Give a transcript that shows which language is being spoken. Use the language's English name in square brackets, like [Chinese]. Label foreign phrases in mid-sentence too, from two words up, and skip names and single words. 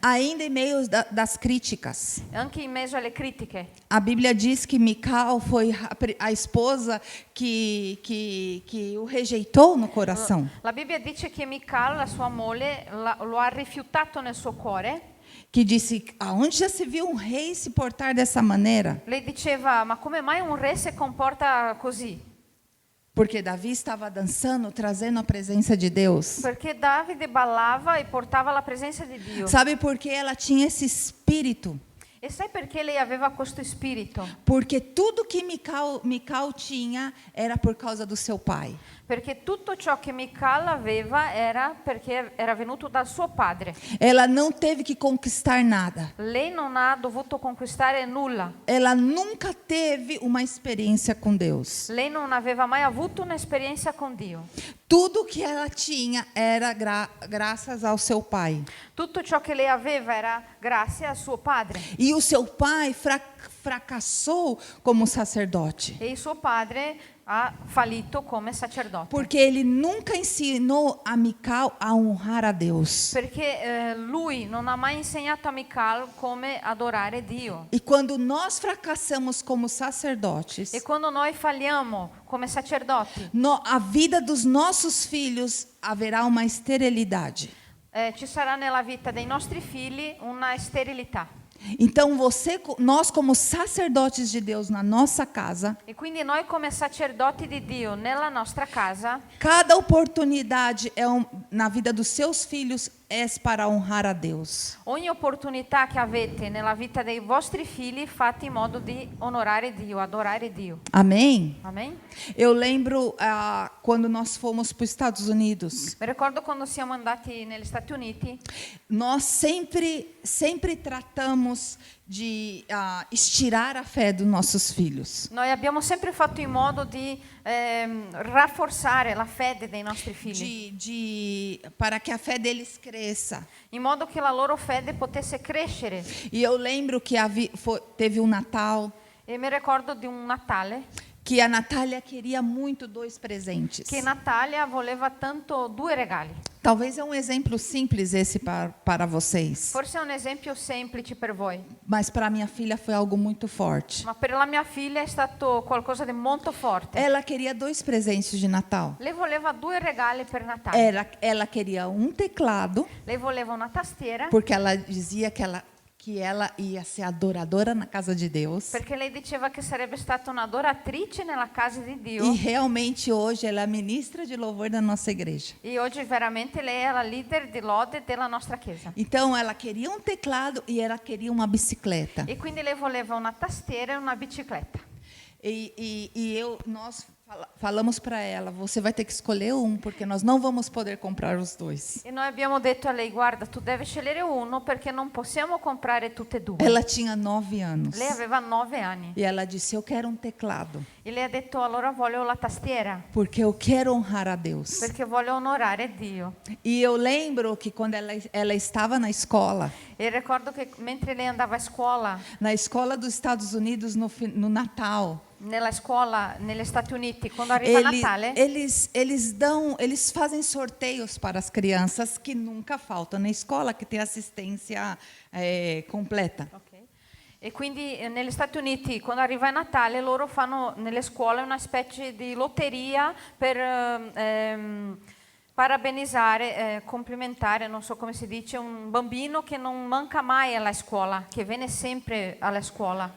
[Portuguese] Ainda em meio das críticas. [Italian] Anche in mezzo alle critiche. [Portuguese] A Bíblia diz que Mical foi a esposa que o rejeitou no coração. [Italian] La Bibbia dice che Mical, la sua moglie, lo ha rifiutato nel suo cuore. [Portuguese] Que disse: aonde já se viu um rei se portar dessa maneira? [Italian] Lei diceva: ma come mai un re si comporta così? [Portuguese] Porque Davi estava dançando, trazendo a presença de Deus. [Italian] Perché Davide ballava e portava la presenza di Dio. [Portuguese] Sabe por que ela tinha esse espírito? [Italian] E sai perché lei aveva questo spirito? [Portuguese] Porque tudo que Mical tinha era por causa do seu pai. [Italian] Perché tutto ciò che Mical aveva era perché era venuto dal suo padre. [Portuguese] Ela não teve que conquistar nada. [Italian] Lei non ha dovuto conquistare nulla. [Portuguese] Ela nunca teve uma experiência com Deus. [Italian] Lei non aveva mai avuto un'esperienza con Dio. [Portuguese] Tudo que ela tinha era graças ao seu pai. [Italian] Tutto ciò che lei aveva era grazie al suo padre. [Portuguese] E o seu pai fracassou como sacerdote. [Italian] E il suo padre ha fallito come sacerdote. [Portuguese] Porque ele nunca ensinou a Mical a honrar a Deus. [Italian] Perché lui non ha mai insegnato a Mical come adorare Dio. [Portuguese] E quando nós fracassamos como sacerdotes, [Italian] E quando noi falliamo come sacerdoti, [Portuguese] a vida dos nossos filhos haverá uma esterilidade. [Italian] ci sarà nella vita dei nostri figli una sterilità. [Portuguese] Então nós como sacerdotes de Deus na nossa casa, [Italian] E quindi noi come sacerdoti di Dio nella nostra casa, [Portuguese] cada oportunidade na vida dos seus filhos é para honrar a Deus. [Italian] ogni opportunità che avete nella vita dei vostri figli fate in modo di onorare Dio, adorare Dio. [Portuguese] Amém? [Italian] Amen? [Portuguese] Eu lembro quando nós fomos para os Estados Unidos, [Italian] Mi ricordo quando siamo andati negli Stati Uniti, [Portuguese] nós sempre tratamos de estirar a fé dos nossos filhos. [Italian] noi abbiamo sempre fatto in modo di rafforzare la fede dei nostri figli, [Portuguese] Para que a fé deles cresça. [Italian] in modo che la loro fede potesse crescere. [Portuguese] E eu lembro que teve um Natal [Italian] E mi ricordo di un Natale [Portuguese] que a Natália queria muito 2 presentes. [Italian] che Natalia voleva tanto 2 regali. [Portuguese] Talvez é um exemplo simples esse para vocês, [Italian] Forse è un esempio semplice per voi, [Portuguese] mas para minha filha foi algo muito forte. [Italian] ma per la mia figlia è stato qualcosa di molto forte. [Portuguese] Ela queria 2 presentes de Natal. [Italian] Lei voleva 2 regali per Natale. [Portuguese] Ela queria um teclado, [Italian] Lei voleva una tastiera, [Portuguese] porque ela dizia que ela ia ser adoradora na casa de Deus. [Italian] perché lei diceva che sarebbe stata un'adoratrice nella casa di Dio. [Portuguese] E realmente hoje ela é ministra de louvor da nossa igreja. [Italian] E oggi veramente lei è la leader di lode della nostra chiesa. [Portuguese] Então ela queria um teclado e ela queria uma bicicleta. [Italian] E quindi lei voleva una tastiera e una bicicletta. [Portuguese] Nós falamos para ela, você vai ter que escolher um, porque nós não vamos poder comprar os 2. [Italian] E noi abbiamo detto a lei, guarda, tu devi scegliere uno perché non possiamo comprare tutte e 2. [Portuguese] Ela tinha 9 anos. [Italian] Lei aveva 9 anni. [Portuguese] E ela disse, eu quero um teclado, [Italian] E lei ha detto, allora voglio la tastiera, [Portuguese] porque eu quero honrar a Deus. [Italian] perché voglio onorare Dio. [Portuguese] E eu lembro que quando ela estava na escola [Italian] ricordo che mentre lei andava a scuola, [Portuguese] na escola dos Estados Unidos no Natal, [Italian] nella scuola negli Stati Uniti, quando arriva Natale, [Portuguese] eles fazem sorteios para as crianças que nunca faltam na escola, que tem assistência completa. [Italian] ok. E quindi negli Stati Uniti, quando arriva Natale, loro fanno nelle scuole una specie di lotteria per parabenizzare, complimentare, non so come si dice, un bambino che non manca mai alla scuola, che viene sempre alla scuola.